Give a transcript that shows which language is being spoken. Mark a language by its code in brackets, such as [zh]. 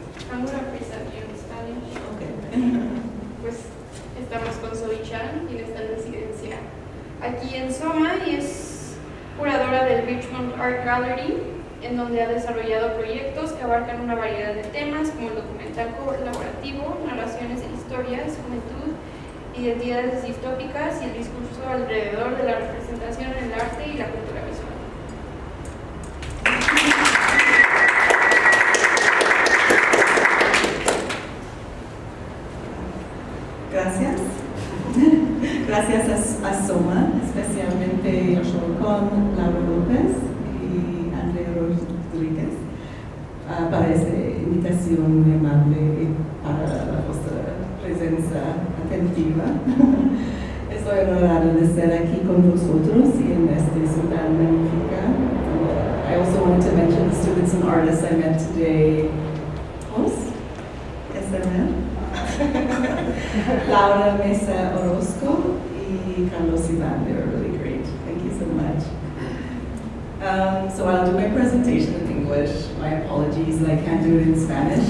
[en] I'm gonna present you in Spanish. Okay. [es] Pues estamos con Zoë Chan, quien está en residencia aquí en SOMA y es curadora del Richmond Art Gallery, en donde ha desarrollado proyectos que abarcan una variedad de temas como el documental colaborativo, narraciones de historias, juventud, identidades distópicas y el discurso alrededor de la representación en el arte y la cultura visual. Gracias. Gracias a SOMA, especialmente con Laura López y Andrea Rodríguez, para esta invitación muy amable y para vuestra presencia atentiva. Estoy honorada de estar aquí con vosotros y en esta ciudad magnífica. [en] I also wanted to mention the students and artists I met today. Host? Yes, I met. [es] Laura Mesa Orozco y Carlos Ivan. [en] They were really great. Thank you so much. So I'll do my presentation in English. My apologies, I can't do it in Spanish.